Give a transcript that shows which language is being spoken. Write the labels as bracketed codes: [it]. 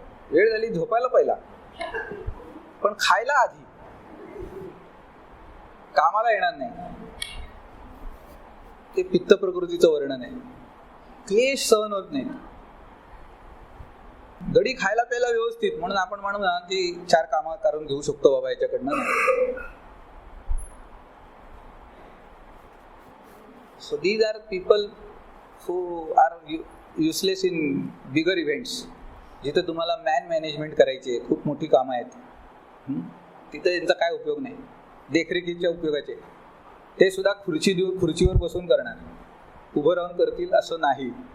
[mr] वेळ झाली झोपायला पहिला, पण खायला आधी, कामाला येणार नाही. ते पित्त प्रकृतीचं वर्णन आहे. क्लेश सहन होत नाही. गडी खायला प्यायला व्यवस्थित, म्हणून आपण म्हणू ना की 4 कामं करून घेऊ शकतो बाबा याच्याकडनं. [en] So these are people who are useless in bigger events. [mr] जिथे तुम्हाला मॅनेजमेंट करायची आहे, खूप मोठी कामं आहेत, तिथे त्यांचा काय उपयोग नाही. देखरेखीच्या उपयोगाचे ते सुद्धा खुर्चीवर बसून करणार, उभं राहून करतील असं नाही.